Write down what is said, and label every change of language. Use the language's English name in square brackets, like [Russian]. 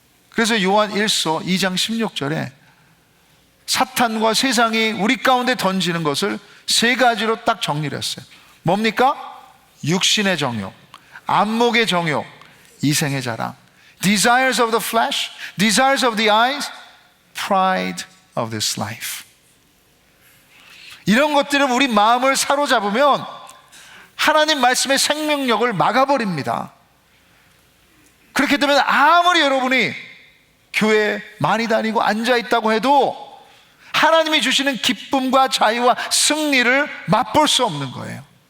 [Korean] 그래서 요한 1서 2장 16절에 사탄과 세상이 우리 가운데 던지는 것을 세 가지로 딱 정리를 했어요. 뭡니까? 육신의 정욕, 안목의 정욕, 이생의 자랑. [English] Desires of the flesh, desires of the eyes, pride of this life. [Korean] 이런 것들은 우리 마음을 사로잡으면 하나님 말씀의 생명력을 막아버립니다. 그렇게 되면 아무리 여러분이 교회에 많이 다니고 앉아있다고 해도 하나님이 주시는 기쁨과 자유와 승리를 맛볼 수 없는 거예요.